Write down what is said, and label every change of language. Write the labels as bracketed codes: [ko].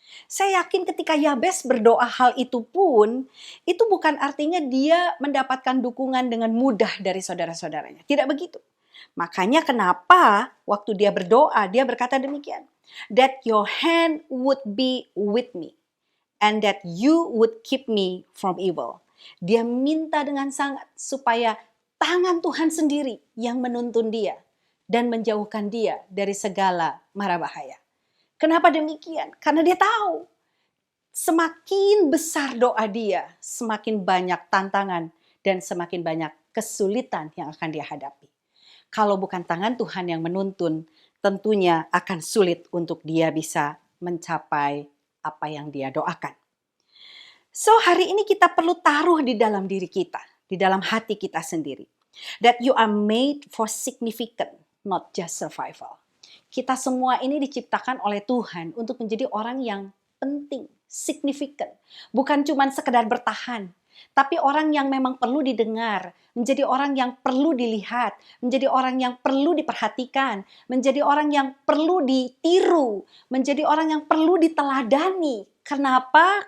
[id] Saya yakin ketika Yabes berdoa hal itu pun, itu bukan artinya dia mendapatkan dukungan dengan mudah dari saudara-saudaranya. Tidak begitu. Makanya kenapa waktu dia berdoa, dia berkata demikian. [en] That your hand would be with me, and that you would keep me from evil. [id] Dia minta dengan sangat supaya tangan Tuhan sendiri yang menuntun dia dan menjauhkan dia dari segala mara bahaya. Kenapa demikian? Karena dia tahu semakin besar doa dia, semakin banyak tantangan dan semakin banyak kesulitan yang akan dia hadapi. Kalau bukan tangan Tuhan yang menuntun, tentunya akan sulit untuk dia bisa mencapai apa yang dia doakan. So hari ini kita perlu taruh di dalam diri kita, di dalam hati kita sendiri. [en] That you are made for significant, not just survival. [id] Kita semua ini diciptakan oleh Tuhan untuk menjadi orang yang penting, signifikan. Bukan cuma sekedar bertahan, tapi orang yang memang perlu didengar, menjadi orang yang perlu dilihat, menjadi orang yang perlu diperhatikan, menjadi orang yang perlu ditiru, menjadi orang yang perlu diteladani. Kenapa?